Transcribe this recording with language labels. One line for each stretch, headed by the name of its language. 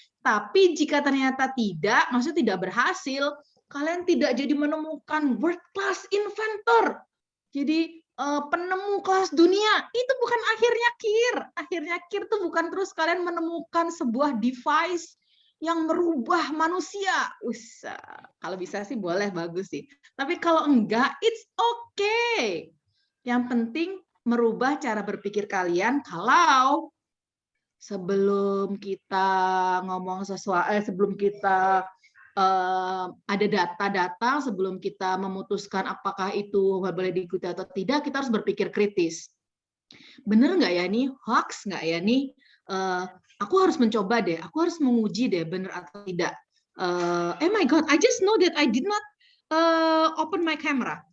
Indonesian: Tapi jika ternyata tidak, maksudnya tidak berhasil, kalian tidak jadi menemukan
English: world class inventor.
Indonesian: Jadi penemu kelas dunia, itu bukan akhirnya KIR. Akhirnya KIR itu bukan terus kalian menemukan sebuah device yang merubah manusia. Kalau bisa sih boleh, bagus sih. Tapi kalau enggak,
English: it's okay.
Indonesian: Yang penting merubah cara berpikir kalian kalau sebelum kita ngomong sesuatu, sebelum kita ada data-data, sebelum kita memutuskan apakah itu boleh diikuti atau tidak, kita harus berpikir kritis. Bener nggak ya nih, hoax nggak ya nih? Aku harus mencoba deh, aku harus menguji deh, bener atau tidak.
English: Oh my God, I just know that I did not open my camera.